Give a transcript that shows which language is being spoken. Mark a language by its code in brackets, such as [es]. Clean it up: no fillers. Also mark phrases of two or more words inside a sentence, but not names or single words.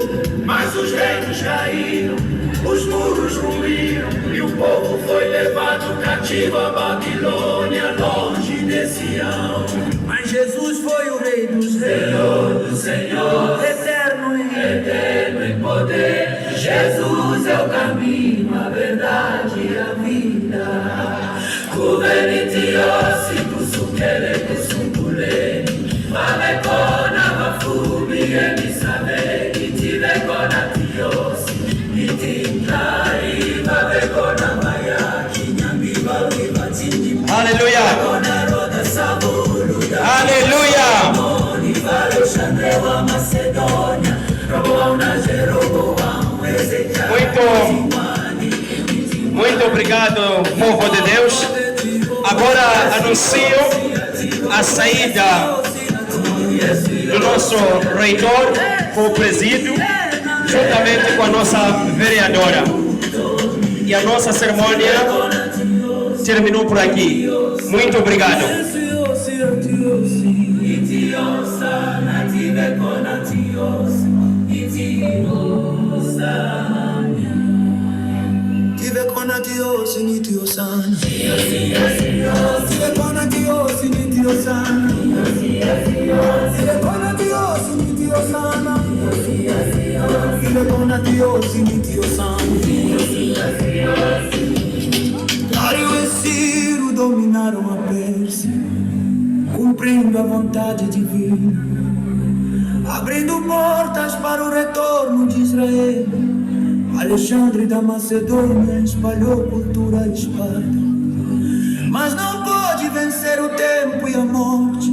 [pt] Mas os reinos caíram, os muros ruíram, e o povo foi levado cativo à Babilônia, longe de Sião. Mas Jesus foi o Rei dos Reis, Senhor, eterno em poder. Jesus é o caminho, a verdade e a vida. [ts] Kuvelitiosi kusukele kusumbuleni Vavekona vafumi emisaveni Tivekona tiosi Nitimdari Vavekona bayaki Nyambivakivatini [pt] Aleluia! Aleluia! [ts] Alexandre wa Macedônia Robona Jeroboam Ezequiel. [pt] Muito obrigado, povo de Deus. Agora anuncio a saída do nosso reitor, o presídio, juntamente com a nossa vereadora. E a nossa cerimônia terminou por aqui. Muito obrigado. [ts] Tivekona tiosi nitiosana, tivekona tiosi nitiosana, tivekona tiosi nitiosana, tivekona tiosi nitiosana. [pt] Dário e Ciro dominaram a Pérsia, cumprindo a vontade divina, abrindo portas para o retorno de Israel. Alexandre da Macedônia espalhou cultura e espada, mas não pôde vencer o tempo e a morte.